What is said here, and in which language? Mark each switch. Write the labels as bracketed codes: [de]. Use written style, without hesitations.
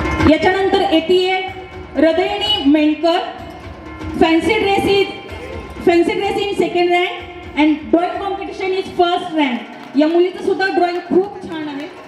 [mr] याच्यानंतर येते हृदयनी मेंढकर. [en] fancy dress in second rank and drawing competition is first rank. [mr] या मुलीचं सुद्धा ड्रॉइंग खूप छान आहे.